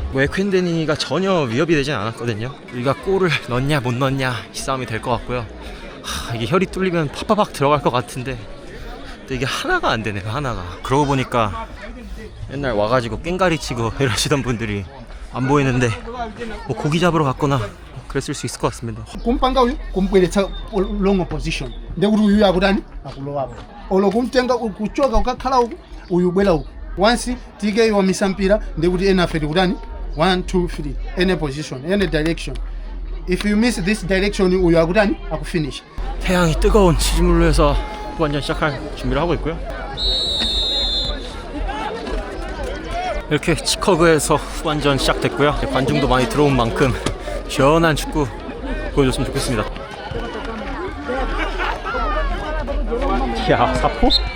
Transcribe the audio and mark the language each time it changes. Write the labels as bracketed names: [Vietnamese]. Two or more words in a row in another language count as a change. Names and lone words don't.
[Korean] 뭐 에퀸데니가 전혀 위협이 되진 않았거든요. 우리가 골을 넣냐 못 넣냐 이 싸움이 될 것 같고요. 이게 혈이 뚫리면 팍팍팍 들어갈 것 같은데 근데 이게 하나가 안 되네요. 하나가. 그러고 보니까 옛날 와가지고 깽가리 치고 이러시던 분들이 안 보이는데 뭐 고기 잡으러 갔거나 그랬을 수 있을 것 같습니다. [Nyanja] kumpanga uyu kumpweretsa [English] long opposition [Nyanja] ndekuti uyu akutani akulowapo olo kumtenga kuchoka ukakhala uku uyu bwera uku once tike wamisa mpira ndekuti ena afe tikutani 1 2 3 [English] any position any direction if you miss this direction [Nyanja] uyu akutani akufinish. [Korean] 태양이 뜨거운 치즈물루에서 후반전 시작할 준비를 하고 있고요. 이렇게 치커그에서 후반전 시작됐고요. 관중도 많이 들어온 만큼 시원한 축구 보여줬으면 좋겠습니다. 야, 사포?